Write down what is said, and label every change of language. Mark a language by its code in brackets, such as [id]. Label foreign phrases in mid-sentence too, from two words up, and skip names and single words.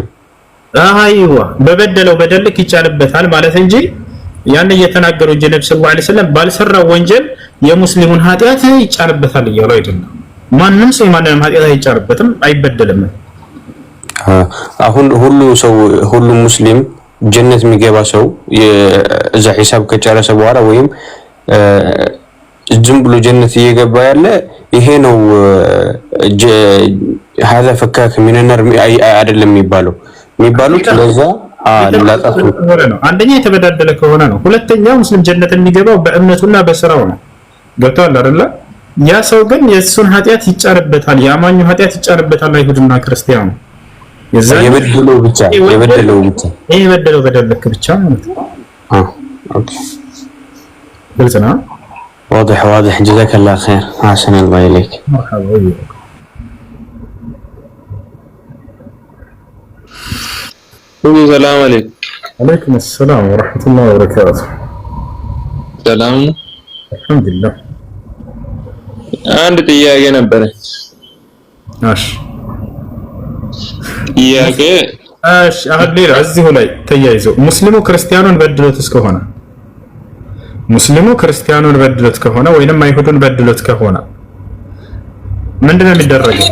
[am] አይዋ በበደለው በደል ልክ ይጫንበታል ማለት እንጂ ያን እየተናገሩ እንጂ ነብዩ [ar] صلى الله عليه وسلم [am] ባልሰራው ወንጀል የሙስሊሙን ኃጢአት ይጫንበታል እያሉ አይደለም። ማንም ሰው ማንንም ኃጢአት አይጫንበትም አይበደልም። አሁን ሁሉ ሙስሊም ጀነት የሚገባ ሰው የዛ ሒሳብ ከጨረሰ በኋላ ወይም ዝም ብሎ ጀነት እየገባ ያለ ይሄ ነው [ar] هذا فكاك من النار [am] አይደለም የሚባሉት ለዛ ለላጣቱ ነው። አንደኛ የተበዳደለ ከሆነ ነው። ሁለተኛ ሙስሊም ጀነት የሚገባው በእምነቱና በስራው ነው። ገብቷል አይደለ? ያ ሰው ግን የሱን ኃጢአት ይጫርበታል፣ የአማኙ ኃጢአት ይጫርበታል አይሁድና ክርስቲያኑ የበደለው ብቻ የበደለው በደልክ ብቻ ማለት ነው። ኦኬ ግልጽ ነው። [ar] واضح جزاك الله خير احسن الله اليك مرحبا بك السلام عليكم وعليكم السلام ورحمة الله وبركاته سلام الحمد لله [am] አንድ ጥያቄ ነበረ እሺ ጥያቄ እሺ አሁን ሌላ እዚሁ ላይ ተያይዞ ሙስሊሙ ክርስቲያኑን በድሎት እስከሆነ ሙስሊሙ ክርስቲያኑን በድሎት ከሆነ ወይንም አይሁዱን በድሎት ከሆነ ምንድነው የሚደረገው?